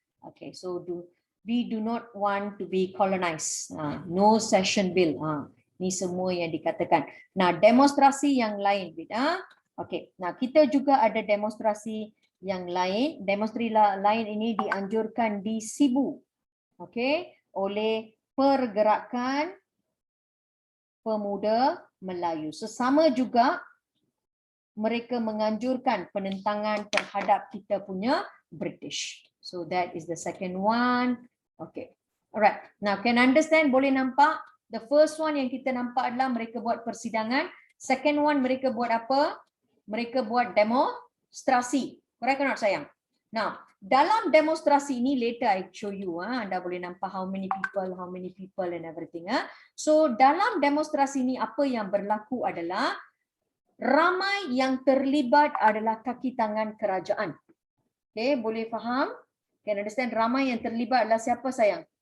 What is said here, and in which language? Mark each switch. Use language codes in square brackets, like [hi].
[en] Okay, so we do not want to be colonized. No cession bill. [ms] Ni semua yang dikatakan. Nah, demonstrasi yang lain, okay. Nah, kita juga ada demonstrasi yang lain. Demonstrasi lain ini dianjurkan di Sibu, okay, oleh Pergerakan Pemuda Melayu. Sesama juga mereka menganjurkan penentangan terhadap kita punya British. [en] So that is the second one. Okay. Alright. Now can understand, [ms] boleh nampak? [en] The first one [ms] yang kita nampak adalah mereka buat persidangan. [en] Second one [ms] mereka buat apa? Mereka buat demonstrasi. [en] Correct or not [ms] sayang? [en] Now, [ms] dalam demonstrasi ini [en] later I show you. [ms] Anda boleh nampak [en] how many people and everything. [ms] So dalam demonstrasi ini apa yang berlaku adalah ramai yang terlibat adalah kaki tangan kerajaan. Okay, boleh faham? [en] Can understand, [ms] ramai yang terlibat adalah siapa sayang?